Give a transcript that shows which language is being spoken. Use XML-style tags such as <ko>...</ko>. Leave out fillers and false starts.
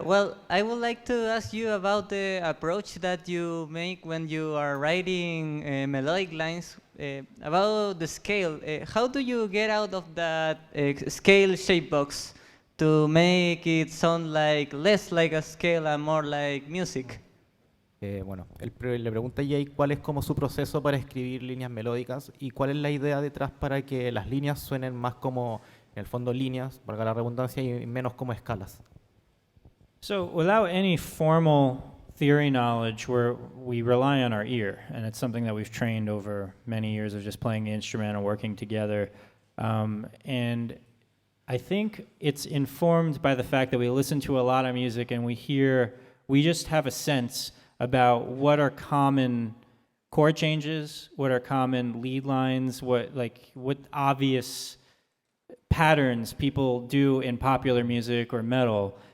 <en>Well, I would like to ask you about the approach that you make when you are writing melodic lines, about the scale. How do you get out of that scale shape box to make it sound like less like a scale and more like music?</en> <es>Bueno, le pregunta a Jake cuál es como su proceso para escribir líneas melódicas y cuál es la idea detrás para que las líneas suenen más como, en el fondo, líneas, valga la redundancia, y menos como escalas.</es> <en>So without any formal theory knowledge, we rely on our ear, and it's something that we've trained over many years of just playing the instrument and working together. And I think it's informed by the fact that we listen to a lot of music and we just have a sense about what are common chord changes, what are common lead lines, what obvious patterns people do in popular music or metal.</en>